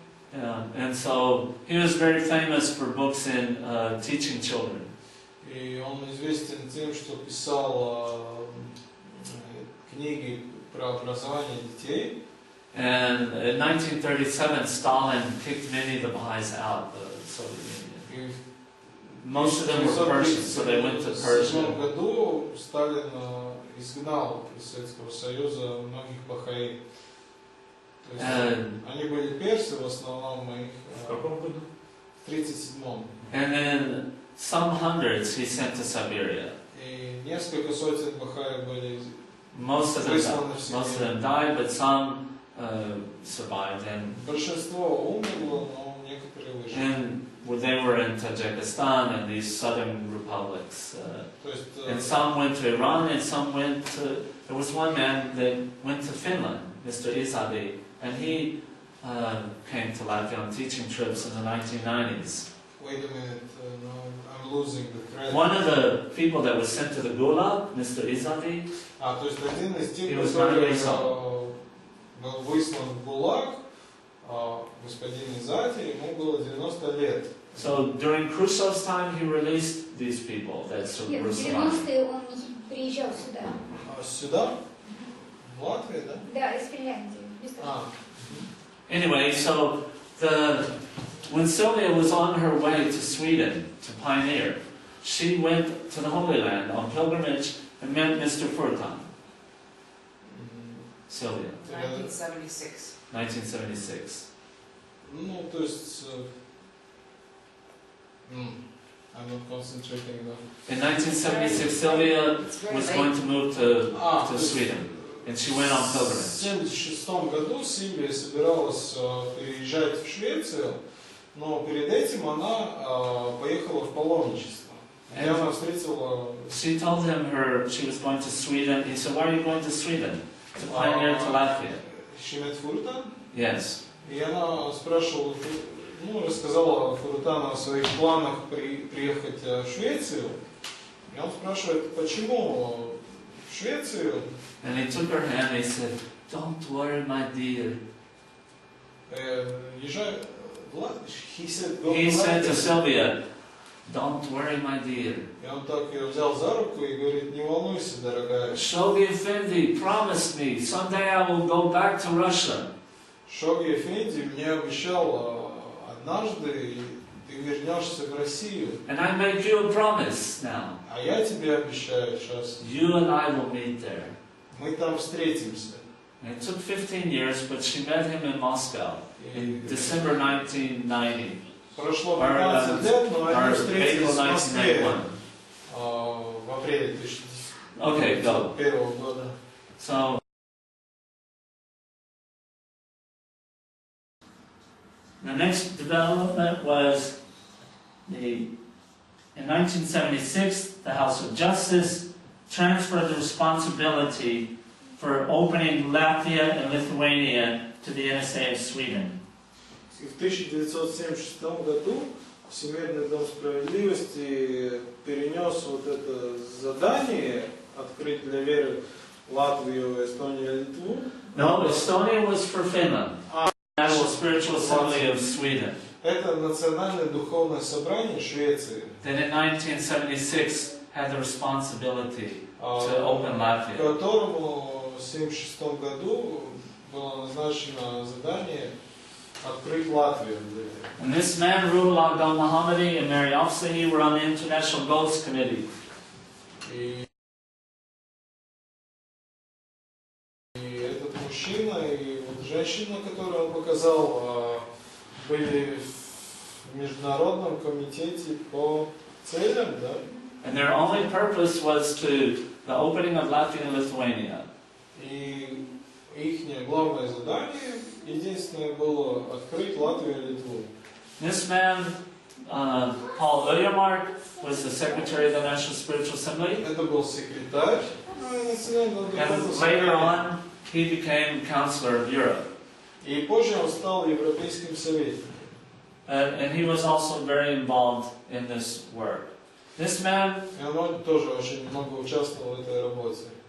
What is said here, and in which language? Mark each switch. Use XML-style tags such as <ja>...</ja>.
<en>Yeah, and so he was very famous for books in teaching children.</en> <ru>И он известен тем, что писал книги про образование детей.</ru> <en>And in 1937, Stalin kicked many of the Baha'is out of the Soviet Union. Most of them were Persians, so they went to Persia.</en> <ru>В 1937 году Сталин изгнал из Советского Союза многих бахаи. То есть они были персы в основном, их в каком году? В 1937.</ru> <en>And then some hundreds he sent to Siberia.</en> <ru>И несколько сотен бахаи были</ru> <en>Most of them died, but some survived. And</en> <ru>большинство умерло, но некоторые выжили.</ru> <en>And they were in Tajikistan and these southern republics. And some went to Iran, and some went to. There was one man that went to Finland, Mr. Isadi, and he came to Latvia on teaching trips in the 1990s. Wait a minute, no, I'm losing the thread. One of the people that was sent to the Gulag, Mr. Isadi,</en> <ru>то есть один из тех,</ru> <en>he was 9 years old.</en> <ru>который был выслан в ГУЛАГ, господин Изати, ему было 90 лет.</ru> <en>So during Khrushchev's time, he released these people that were surviving.</en> <ru>В 90-е он приезжал сюда. Сюда? В Латвии, да? Да, из Финляндии.</ru> <en>Anyway, so when Sylvia was on her way to Sweden to pioneer, she went to the Holy Land on pilgrimage and met Mr. Furtan. Sylvia. 1976. 1976.</en> <ru>Ну, то есть...</ru> <en>I'm not concentrating enough. In 1976, Sylvia was going to move to Sweden, and she went on pilgrimage.</en> <ru>В 1976 году Сильвия собиралась переезжать в Швецию, но перед этим она поехала в паломничество. Где она встретила...</ru> <en>She told him she was going to Sweden. He said, "Why are you going to Sweden? To pioneer to Latvia?" She met Furtan? Yes.</en> <ru>И она спрашивала, рассказала Фуртану о своих планах приехать в Швецию. И он спрашивает, почему в Швецию?</ru> <en>And he took her hand and he said, "Don't worry, my dear."</en> <ru>Езжай в Латвию.</ru> <en>He said to Sylvia, "Don't worry, my dear."</en> <ru>И он так ее взял за руку и говорит, не волнуйся, дорогая.</ru> <en>Shoghi Effendi promised me someday I will go back to Russia.</en> <ru>Шогhi Effendi мне обещал однажды ты вернешься в Россию.</ru> <en>And I make you a promise now.</en> <ru>А я тебе обещаю сейчас.</ru> <en>You and I will meet there.</en> <ru>Мы там встретимся.</ru> <en>And it took 15 years, but she met him in Moscow in December 1990.</en> <ru>Прошло 15 лет, но они встретились в Москве в апреле 2001 года.</ru> <en>So, the next development was in 1976, the House of Justice transferred the responsibility for opening Latvia and Lithuania to the NSA of Sweden.</en> <ru>В 1976 году Всемирный дом справедливости перенес вот это задание открыть для веры Латвию, Эстонию и Литву.</ru> <en>No, Estonia was for Finland. National Spiritual Assembly of Sweden.</en> <ru>Это национальное духовное собрание Швеции.</ru> <en>Then in 1976 had the responsibility to open Latvia.</en> <ru>Которому в 1976 году было назначено задание открыть Латвию.</ru> <en>And this man, Ruhollah Gal Muhammadi, and Mary Afsahi were on the International Goals Committee.</en> <ru>И этот мужчина и вот женщина, которую он показал, были в международном комитете по целям, да?</ru> <en>And their only purpose was to the opening of Latvia and Lithuania.</en> <ru>И их главное задание, единственное, было открыть Латвию и Литву.</ru> <en>This man, Paul Ujamark, was the secretary of the National Spiritual Assembly.</en> <ru>Это был секретарь национального</ru> <en>And later on, he became Counselor of Europe.</en> <ru>И позже он стал Европейским советником.</ru> <en>And he was also very involved in this work. This man,</en> <ru>И он тоже очень много участвовал в этой работе.</ru>